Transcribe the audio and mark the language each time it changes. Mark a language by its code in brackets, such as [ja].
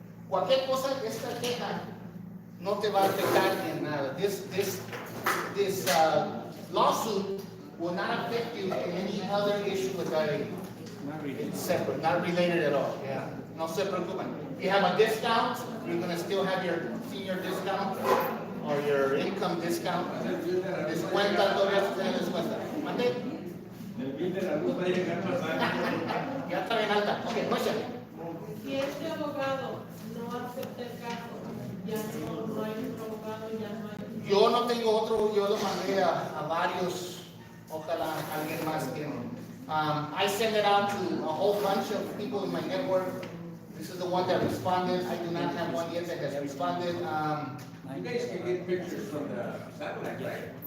[es] Cualquier cosa, esta queja no te va a afectar en nada. [en] This lawsuit will not affect you in any other issue with IAD. It's separate, not related at all, yeah. [es] No se preocupen. [en] If you have a discount, you're gonna still have your senior discount or your income discount. [es] Descuenta, todavía se tiene descuenta. ¿Mande? El bill de la luz va a llegar más alto. Ya está bien alta. [en] Okay, question. [es] Si este abogado no acepta el caso, ya no hay otro abogado, ya no hay. Yo no tengo otro, yo lo mandé a varios, ojalá alguien más que. [en] I sent it out to a whole bunch of people in my network. This is the one that responded. I do not have one yet that has responded. You guys can get pictures from the satellite, right?